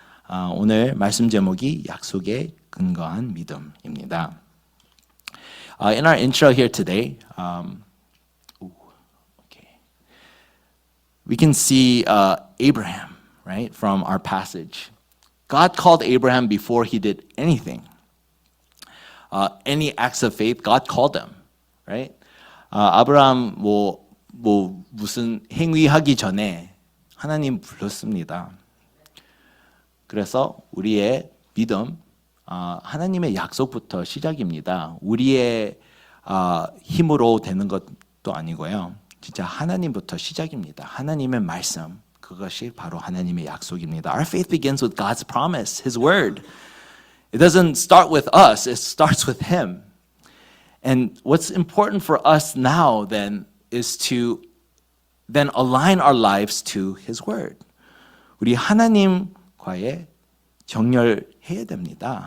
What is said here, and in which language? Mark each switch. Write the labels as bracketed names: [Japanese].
[Korean] 오늘 말씀 제목이 약속에 근거한 믿음입니다. [English] In our intro here today, we can see Abraham, right, from our passage. God called Abraham before he did anything. Any acts of faith, God called them, right? [Korean] 아브라함 무슨 행위하기 전에 하나님 불렀습니다. 그래서 우리의 믿음, 하나님의 약속부터 시작입니다. 우리의 힘으로 되는 것도 아니고요. 진짜 하나님부터 시작입니다. 하나님의 말씀, 그것이 바로 하나님의 약속입니다. [English] Our faith begins with God's promise, His word. It doesn't start with us, it starts with Him. And what's important for us now then is to then align our lives to His word. [Korean] 우리 하나님과의 정렬해야 됩니다.